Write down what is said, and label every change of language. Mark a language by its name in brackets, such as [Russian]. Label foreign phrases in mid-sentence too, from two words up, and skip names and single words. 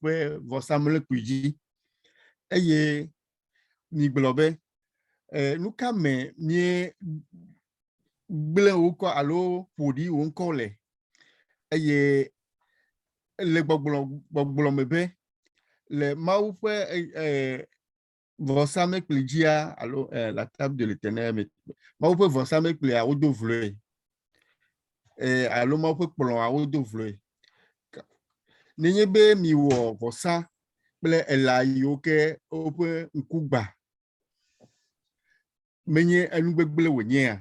[Ewe] ƒe vɔsamlekpui dzi eye migblɔ be nu ka me mie gblẽ wo ŋkɔ alo ƒoɖi wo ŋkɔ le eye le gbɔgblɔ me be le Mawu ƒe vɔsamlekpui dzia alo [French] la table de l'Éternel [Ewe] Mawu ƒe vɔsamlekpuia wodo vloe alo Mawu ƒe kplɔ̃a wodo vloe. Nenye be miwɔ vɔsa kple elã yiwo ke woƒe ŋkugba menye enugbegble wònyea.